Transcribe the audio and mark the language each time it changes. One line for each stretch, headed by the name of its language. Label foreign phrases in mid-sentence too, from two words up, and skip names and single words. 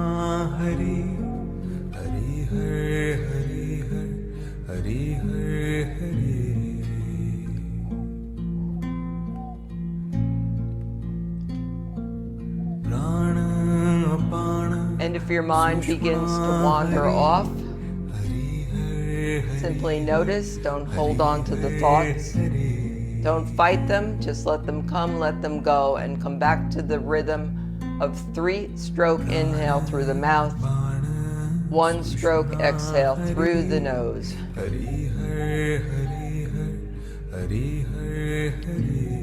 Sanskrit: हरि हरि हर हरि हर हरि हर हरि प्राण अपान
English: And if your mind begins to wander off, simply notice, don't hold on to the thoughts. Don't fight them, just let them come, let them go, and come back to the rhythm of 3-stroke inhale through the mouth, 1-stroke exhale through the nose.
Sanskrit: हरि हर हरि हर हरि हर हरि